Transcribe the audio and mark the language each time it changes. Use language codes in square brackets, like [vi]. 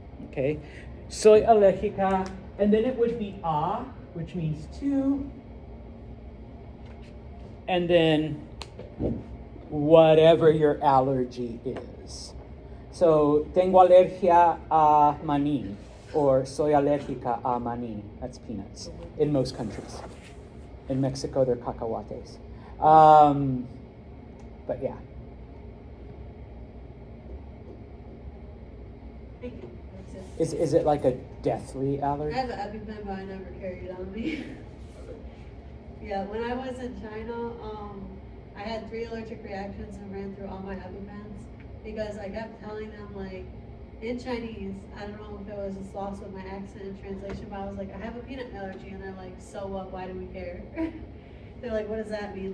[en] Okay, [es] soy alérgica, [en] and then it would be a, which means to, and then whatever your allergy is. [es] So, tengo alergia a maní, or soy alérgica a maní. [en] That's peanuts in most countries. In Mexico, they're cacahuates. But yeah. Thank you. That's it. Is it like a deathly allergy? I have an EpiPen, but I never carry it on me. Yeah, when I was in China, I had 3 allergic reactions and ran through all my EpiPens because I kept telling them like in Chinese, I don't know if it was just lost with my accent and translation, but I was like, I have a peanut allergy, and they're like, so what? Why do we care? They're like, what does that mean?